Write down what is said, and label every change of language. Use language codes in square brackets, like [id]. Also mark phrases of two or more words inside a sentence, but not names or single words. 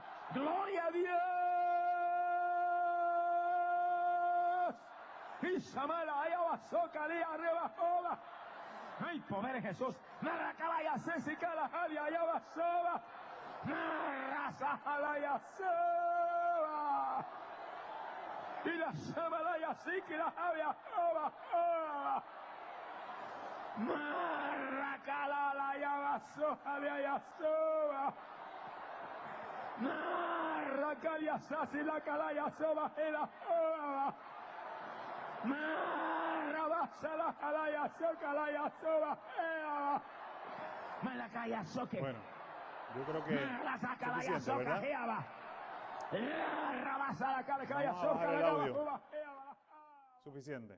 [es] Gloria a Dios. Y Samala, allá abajo, calía arriba, joda. ¡Ay, poder en Jesús! ¡Narracalaya, Césicala, Jadia, allá abajo! ¡Narrazajalaya, Seba! Y la Samalaya, Sikila, Jadia, Joba, Joba! ¡Narracalaya, abajo, Jadia, Soba! ¡Narracalia, Sásila, Calaya, Soba, Jela, Joba! Bueno, yo creo que suficiente, ¿verdad? Vamos a bajar el audio. Suficiente.